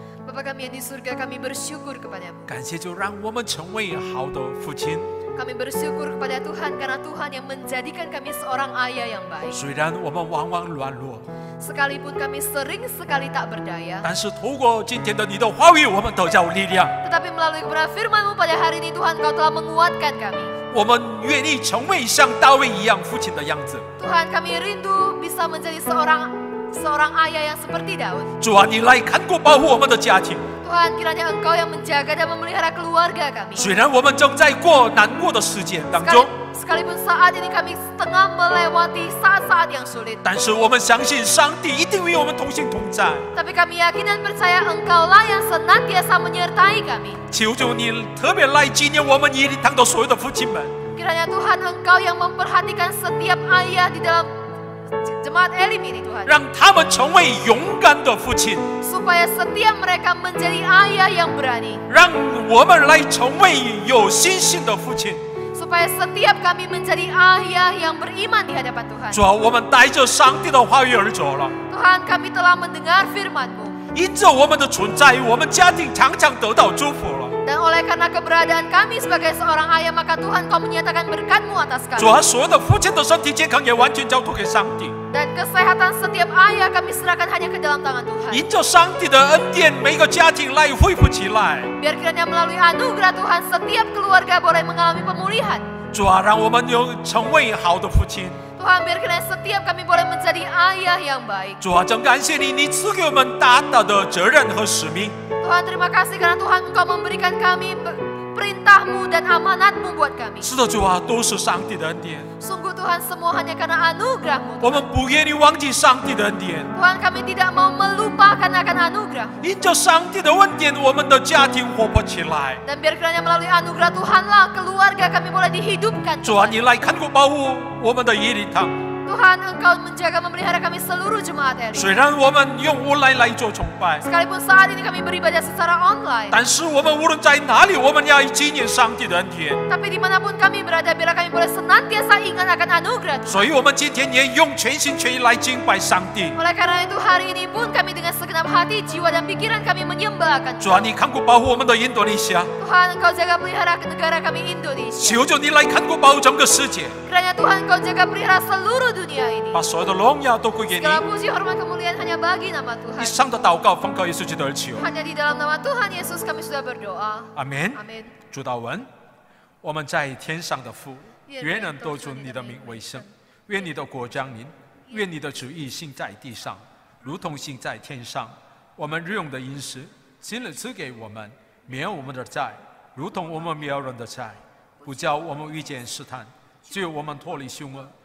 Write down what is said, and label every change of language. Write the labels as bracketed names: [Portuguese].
[Indonesian] Bapa kami yang di surga, kami bersyukur kepadamu. [Chinese] 感谢就让我们成为好的父亲。 [Indonesian] Kami bersyukur kepada Tuhan karena Tuhan yang menjadikan kami seorang ayah yang baik. [Chinese] 虽然我们往往软弱， [Indonesian] Sekalipun kami sering sekali tak berdaya, [Chinese] 但是透过今天的你的话语，我们得到力量。 [Indonesian] tetapi melalui kebenaran firman-Mu pada hari ini Tuhan, Kau telah menguatkan kami. [Chinese] 我们愿意成为像大卫一样父亲的样子。 [Indonesian] Tuhan, kami rindu bisa menjadi seorang ayah yang seperti Daud. [Chinese] 主啊，你来看顾保护我们的家庭。 [Indonesian] Tuhan, kiranya Engkau yang menjaga dan memelihara keluarga kami. [Chinese] 虽然我们正在过难过的时间当中， [Indonesian] Sekalipun saat ini kami tengah melewati saat-saat yang sulit, [Chinese] 但是我们相信上帝一定与我们同行同在。 [Indonesian] tapi kami yakin dan percaya Engkaulah yang senantiasa menyertai kami. [Chinese] 求主你特别来纪念我们耶利堂的所有的父亲们， [Indonesian] Kiranya Tuhan Engkau yang memperhatikan setiap ayah di dalam jemaat Elim ini Tuhan. [Chinese] 让他们成为勇敢的父亲， [Indonesian] Supaya setiap mereka menjadi ayah yang berani. [Chinese] 让我们来成为有信心的父亲。 [Indonesian] Supaya setiap kami menjadi ayah yang beriman di hadapan Tuhan. [Chinese] 主啊，我们带着上帝的话语而走了。 [Indonesian] Tuhan, kami telah mendengar firman-Mu. [Chinese] 因着我们的存在，我们家庭常常得到祝福了。 [Indonesian] Dan oleh karena keberadaan kami sebagai seorang ayah, maka Tuhan Kau menyatakan berkat-Mu atas [Chinese] 主 [Indonesian] kami. [Chinese] 啊，所有的父亲的身体健康也完全交托给上帝。 [Indonesian] Dan kesehatan setiap ayah kami serahkan hanya ke dalam tangan Tuhan. [Chinese] 因着上帝的恩典，每个家庭来恢复起来。 [Indonesian] Biar kiranya melalui anugerah Tuhan, setiap keluarga boleh mengalami pemulihan. [Chinese] 主啊，让我们有成为好的父亲。 [Indonesian] Tuhan, biar kiranya setiap kami boleh menjadi ayah yang baik. [Chinese] 主啊，真感谢你，你赐给我们大大的责任和使命。 [Indonesian] Tuhan, terima kasih karena Tuhan Engkau memberikan kami perintah-Mu dan amanat-Mu buat kami. [Chinese] 是的，主啊，都是上帝的恩典。 [Indonesian] Sungguh Tuhan, semua hanya karena anugerah-Mu. [Chinese] 我们不愿意忘记上帝的恩典。 [Indonesian] Tuhan, kami tidak mau melupakan akan anugerah-Mu. [Chinese] 因着上帝的恩典，我们的家庭活泼起来。 [Indonesian] Dan biar kiranya melalui anugerah Tuhanlah keluarga kami boleh dihidupkan. [Chinese] 主啊， [Indonesian] Tuhan. [Chinese] 你来看顾保护我们的耶利堂。 [Indonesian] Tuhan, Engkau menjaga memelihara kami seluruh jemaat Elim. [Chinese] 虽然我们用online来做崇拜， [Indonesian] Sekalipun saat ini kami beribadah secara online, [Chinese] 但是我们无论在哪里，我们要纪念上帝的恩典。 [Indonesian] tapi dimanapun kami berada, biarlah kami boleh senantiasa ingat akan anugerah Tuhan. [Chinese] 所以，我们今天也用全心全意来敬拜上帝。 [Indonesian] Oleh karena itu hari ini pun kami dengan segenap hati, jiwa dan pikiran kami menyembah akan [Chinese] 主啊， [Indonesian] Tuhan. [Chinese] 你看顾保护我们的印度尼西亚， [Indonesian] Tuhan, Engkau jaga pelihara negara kami Indonesia. [Chinese] 求求你来看顾保护整个世界， [Indonesian] Kiranya Tuhan Engkau jaga pelihara seluruh dunia ini. [Chinese] 把所有的荣耀都归给你。 [Indonesian] Segala puji, hormat, kemuliaan hanya bagi nama [Chinese] 以 [Indonesian] Tuhan. [Chinese] 上的祷告奉靠耶稣基督而求， [Indonesian] Hanya di dalam nama Tuhan Yesus kami sudah berdoa. [Chinese] 阿门。 [Indonesian] Amin. [Chinese] 主祷文，我们在天上的父，愿人都尊你的名为圣，愿你的国降临，愿你的旨意行在地上，如同行在天上。我们日用的饮食，今日赐给我们，免我们的债，如同我们免人的债，不叫我们遇见试探，只有我们脱离凶恶。